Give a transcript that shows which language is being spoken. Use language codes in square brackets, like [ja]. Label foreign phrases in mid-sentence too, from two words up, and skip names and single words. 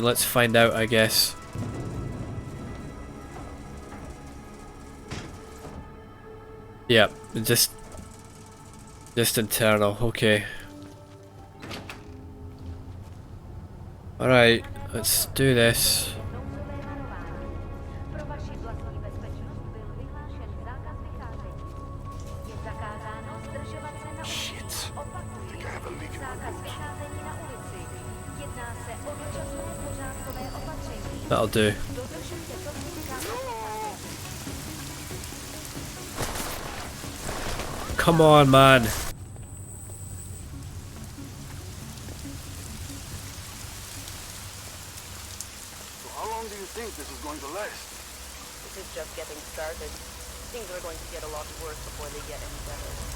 [en] Let's find out, I guess. Yep, just internal, okay. Alright, let's do this. [cs] vlastní bezpečnost byl vyhlášen zákaz vycházení. Je zakázáno zdržovat se na ulici. Opakuji, zákaz vycházení na ulici. Jedná se o dočasné pořádkové opatření. [en] That'll do. [cs] Dodržujte prosím zákaz vycházení. [en] Come on, man. So how long do you think this is going to last? This is just getting started. Things are going to get a lot worse before they get any better.